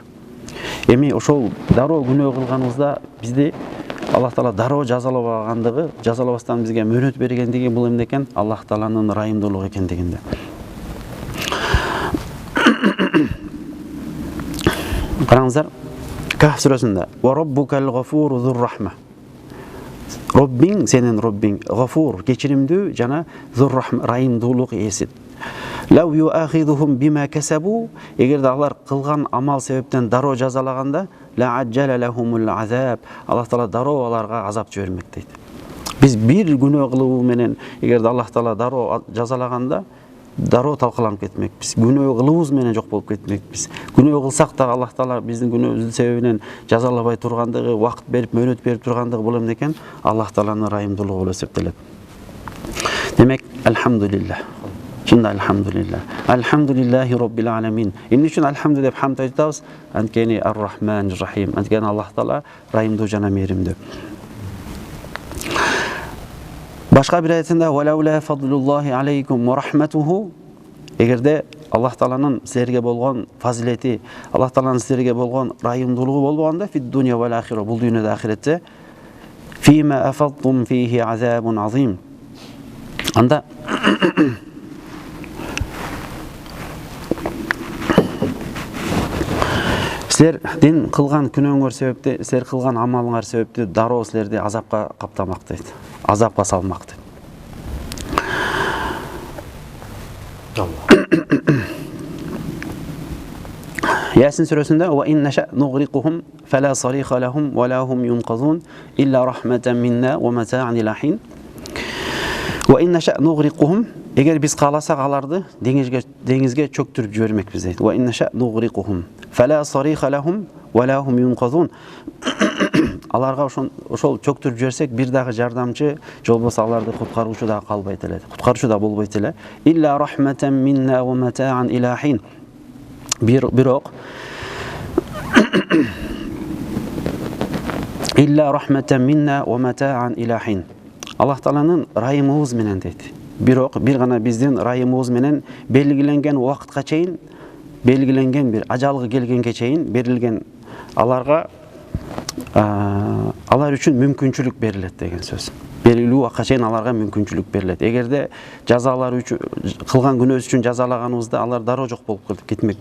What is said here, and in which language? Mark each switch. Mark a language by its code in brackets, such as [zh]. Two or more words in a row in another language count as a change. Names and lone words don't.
[ky] Эми ошол дароо күнөө кылганыбызда бизди Аллах Таала дароо жазалабастан бизге мөөнөт бергендиги бул эмне экен? Аллах Тааланын райымдуулугу экендигинде. Караңыздар, Кахф сүрөсүндө [ar] "وربك الغفور ذو الرحمة". [ky] Роббиң, сенин Роббиң, гафур, кечиримдүү жана [ar] ذو الرحمة, [ky] райымдуулук ээси. [ar] لو يؤاخذهم بما كسبوا, [ky] эгерде алар кылган амал себептен дароо жазалаганда, [ar] لعجل لهم العذاب, [ky] Аллах Таала дароо аларга азап жибермек дейт. Биз бир күнөө кылуу менен эгерде Аллах Таала дароо жазалаганда, дароо талкаланып кетмекпиз. Күнөө кылуубуз менен жок болуп кетмекпиз. Күнөө кылсак да Аллах Таала биздин күнөөбүздүн себебинен жазалабай тургандыгы, убакыт берип, мөөнөт берип тургандыгы бул эмне экен? Аллах Тааланын райымдуулугу болуп эсептелет. Демек, алхамдулиллах. Шында алхамдулиллах. [ar] الحمد لله رب العالمين. [ky] Эмне үчүн алхамду деп хамд айтабыз? Анткени [ar] الرحمن الرحيم. [ky] Анткени Аллах Таала райымдуу жана мээримдүү. Башка бир аятында [ar] "ولولا فضل الله عليكم ورحمته", [ky] эгерде Аллах Тааланын силерге болгон фазилети, Аллах Тааланын силерге болгон райымдуулугу болбогондо, [ar] في الدنيا والآخرة, [ky] бул дүйнөдө ахиретте, [ar] فيما أفضتم فيه عذاب عظيم. [ky] Анда силердин кылган күнөөңөр себепти, силер кылган амалыңар себепти дароо силерди азапка каптамак дейт. Азапка салмак дейт. Ясин сүрөсүндө [ar] "وإن نشأ نغرقهم فلا صريخ لهم ولا هم ينقذون إلا رحمة منا ومتاعا إلى حين". وإن نشأ نغرقهم, [ky] эгер биз кааласак аларды деңизге чөктүрүп жибермекпиз дейт. [ar] وإن نشأ نغرقهم فلا صريخ لهم ولا هم ينقذون. [ky] Аларга ошол чөктүрүп жиберсек, бир дагы жардамчы, же болбосо аларды куткаруучу да калбайт эле. Куткаруучу да болбойт эле. [ar] إلا رحمة منا ومتاعا إلى حين. Бирок إلا رحمة منا ومتاعا إلى حين. [ky] Аллах Тааланын райымыбыз менен дейт. Бирок бир гана биздин райымыбыз менен белгиленген убакытка чейин, белгиленген бир ажалгы келгенге чейин берилген аларга алар үчүн мүмкүнчүлүк берилет деген сөз. Белгилүү убакытка чейин аларга мүмкүнчүлүк берилет. Эгерде жазалар үчүн, кылган күнөөсү үчүн жазалаганыбызда алар дароо жок болуп кетмек.